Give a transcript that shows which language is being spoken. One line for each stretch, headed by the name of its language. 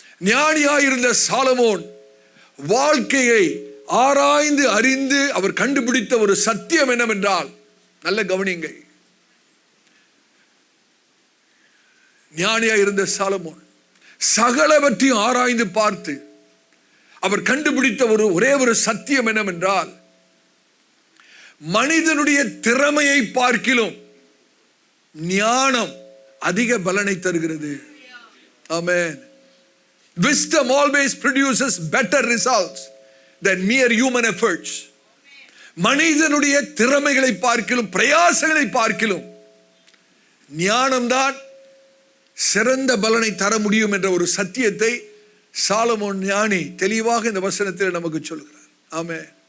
Tamil: ஞானியாயிருந்த Solomon வாழ்க்கையை ஆராய்ந்து அறிந்து அவர் கண்டுபிடித்த ஒரு சத்தியம் என்னவென்றால், நல்ல கவனிங்க, ஞானியாயிருந்த சாலமோன் சகலவற்றையும் ஆராய்ந்து பார்த்து அவர் கண்டுபிடித்த ஒரே ஒரு சத்தியம் என்னவென்றால், மனிதனுடைய திறமையை பார்க்கிலும் ஞானம் அதிக பலனை தருகிறது. ஆமென்.
English: Wisdom always produces better results than mere human efforts.
Tamil: மனிதனுடைய திறமைகளை பார்க்கிலும் பிரயாசங்களை பார்க்கிலும் ஞானம்தான் சிறந்த பலனை தர முடியும் என்ற ஒரு சத்தியத்தை சாலமோன் ஞானி தெளிவாக இந்த வசனத்தில் நமக்கு சொல்கிறார். ஆமென்.